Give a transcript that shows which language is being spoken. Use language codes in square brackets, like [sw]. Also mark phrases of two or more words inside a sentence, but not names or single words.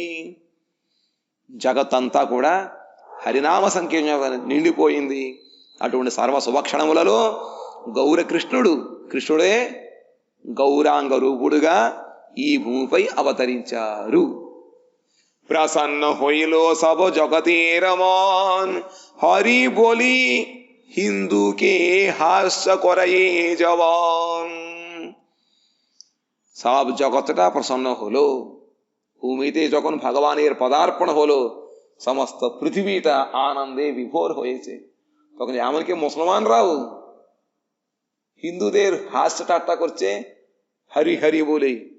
[te] జగత్తంతా కూడా హరినామ సంకీర్తన నిండిపోయింది. అటువంటి సర్వ శుభక్షణములలో కృష్ణుడే గౌరాంగ రూపుడుగా ఈ భూమిపై అవతరించారు. [bn] প্রসন্ন হইল সব জগতের মন হরি বলি হিন্দুকে হাস্য করায়ে জবান। সব জগৎটা প্রসন্ন হলো। ভূমিতে যখন ভগবানের পদার্পণ হলো সমস্ত পৃথিবীটা আনন্দে বিভোর হয়েছে। তখন এমনকি মুসলমানরাও হিন্দুদের হাস্য ঠাট্টা করছে হরি হরি বলে।